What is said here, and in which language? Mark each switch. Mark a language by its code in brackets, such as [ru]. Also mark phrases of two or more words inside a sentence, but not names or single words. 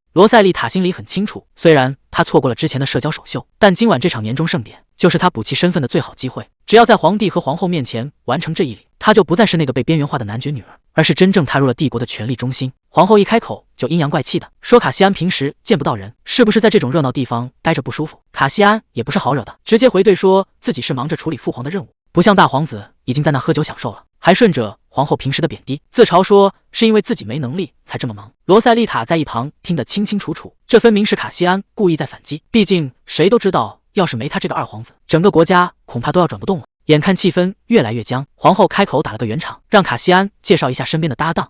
[zh] 羅塞麗塔心裡很清楚，雖然他錯過了之前的社交首秀，但今晚這場年終盛典就是他補齊身份的最好機會。只要在皇帝和皇後面前完成這一禮，他就不再是那個被邊緣化的男爵女兒，而是真正踏入了帝國的權力中心。皇後一開口就陰陽怪氣的說，卡西安平時見不到人，是不是在這種熱鬧地方待着不舒服？卡西安也不是好惹的，直接回對說自己是忙着處理父皇的任務，不像大皇子已經在那喝酒享受了，還順着皇後平時的貶低，自嘲說是因為自己沒能力才這麼忙。羅塞麗塔在一旁聽得清清楚楚，這分明是卡西安故意在反擊。畢竟誰都知道，要是沒他這個二皇子，整個國家恐怕都要轉不動了。眼看氣氛越來越僵，皇後開口打了個圓場，讓卡西安介紹一下身邊的搭檔。